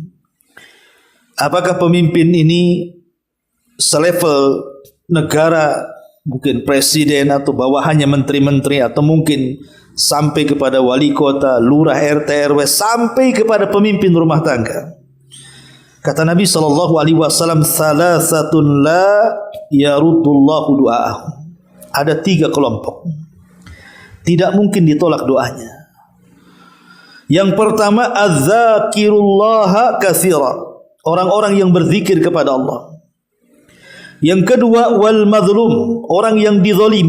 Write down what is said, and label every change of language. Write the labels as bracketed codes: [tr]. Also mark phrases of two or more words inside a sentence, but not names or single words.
[id] Apakah pemimpin ini selevel negara, mungkin presiden atau bawahannya menteri-menteri, atau mungkin sampai kepada wali kota, lurah, RT, RW, sampai kepada pemimpin rumah tangga. Kata Nabi SAW, [ar] ثلاثة لا يرد الله دعاءهم. [id] Ada 3 kelompok, tidak mungkin ditolak doanya. Yang pertama, [ar] الذاكرين الله كثيرا, [id] orang-orang yang berzikir kepada Allah. Yang kedua, [ar] والمظلوم, [id] orang yang dizalimi.